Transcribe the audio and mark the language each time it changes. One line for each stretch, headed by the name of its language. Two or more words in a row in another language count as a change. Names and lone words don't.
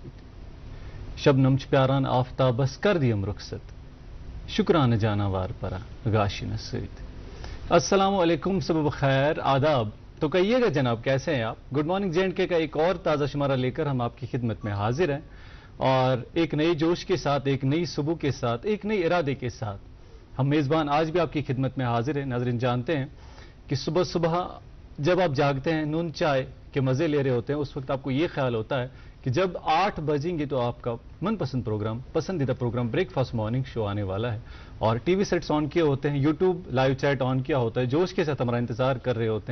Kashmiri: سۭتۍ شبنم چھ پیاران آفتابس کر دیم رخصت شکرانہ جاناوار پرا گاشن سۭتۍ۔
Arabic: السلام علیکم،
Urdu: صبح بخیر، آداب۔ تو کہیے گا جناب کیسے ہیں آپ؟
English: good morning
Urdu: J&K کا ایک اور تازہ شمارہ لے کر ہم آپ کی خدمت میں حاضر ہیں، اور ایک نئے جوش کے ساتھ، ایک نئی صبح کے ساتھ، ایک نئی ارادے کے ساتھ ہم میزبان آج بھی آپ کی خدمت میں حاضر ہیں۔ ناظرین جانتے ہیں کہ صبح صبح جب آپ جاگتے ہیں، نون چائے کے مزے لے رہے ہوتے ہیں، اس وقت آپ کو یہ خیال ہوتا ہے کہ جب 8 بجیں گے تو آپ کا من پسند پروگرام، پسندیدہ پروگرام بریک فاسٹ مارننگ شو آنے والا ہے، اور
English: TV sets on
Urdu: کیے ہوتے ہیں،
English: YouTube live chat on
Urdu: کیا ہوتا ہے، جوش کے ساتھ ہمارا انتظار کر رہے ہوتے ہیں۔